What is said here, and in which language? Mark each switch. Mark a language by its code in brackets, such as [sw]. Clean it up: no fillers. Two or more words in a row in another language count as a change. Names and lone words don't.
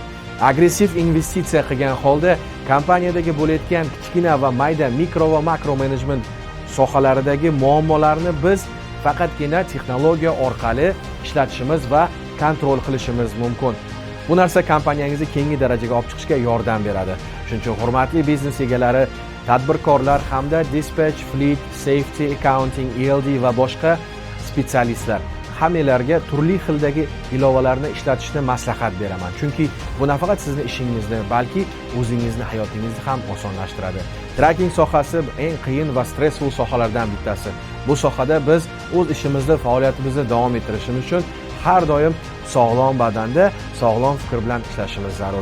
[uz] Agressiv investitsiya qilgan holda kompaniyadagi bo'layotgan kichkina va mayda mikro va makro menejment sohalaridagi muammolarni biz faqatgina texnologiya orqali ishlatishimiz va kontrol qilishimiz mumkin. Bu narsa kompaniyangizni keyingi darajaga olib chiqishga yordam beradi. Shuning uchun hurmatli biznes egalari, tadbirkorlar hamda [en] dispatch, fleet, safety, accounting, [uz] ELD va boshqa spetsialistlar hammalarga turli xildagi ilovalarni ishlatishni maslahat beraman. Chunki bu nafaqat sizning ishingizni, balki o'zingizni hayotingizni ham osonlashtiradi. Trekking sohasi eng qiyin va stressful sohalardan bittasi. Bu sohada biz o'z ishimizni, faoliyatimizni davom ettirishimiz uchun har doim sog'lom badanda, sog'lom fikr bilan ishlashimiz zarur.